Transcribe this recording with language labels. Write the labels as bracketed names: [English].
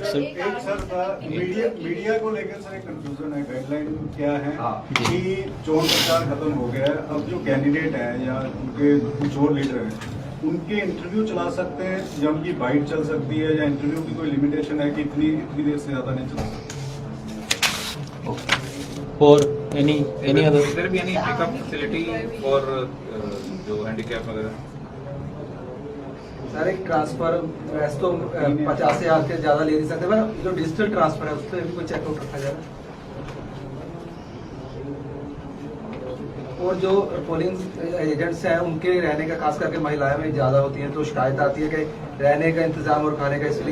[Hindi] एक sir media को लेकर सर एक कंफ्यूजन है, गाइडलाइन क्या है कि चोन प्रचार खत्म हो गया है, अब जो कैंडिडेट है या उनके जो लीडर हैं उनके इंटरव्यू चला सकते हैं या उनकी बाइट चल सकती है, या इंटरव्यू की कोई लिमिटेशन है कि इतनी देर से ज्यादा नहीं चला सकते? [English] for any other? Will there be any pickup facility for [Hindi] जो handicap वगैरह? सर एक ट्रांसफर वैसे तो 50,000 से ज़्यादा ले नहीं सकते, पर जो डिजिटल ट्रांसफर है उस पर भी कोई चेकआउट रखा जाए। और जो पोलिंग एजेंट्स हैं उनके रहने का, खास करके महिलाएं में ज़्यादा होती हैं, तो शिकायत आती है कि रहने का इंतजाम और खाने का, इसलिए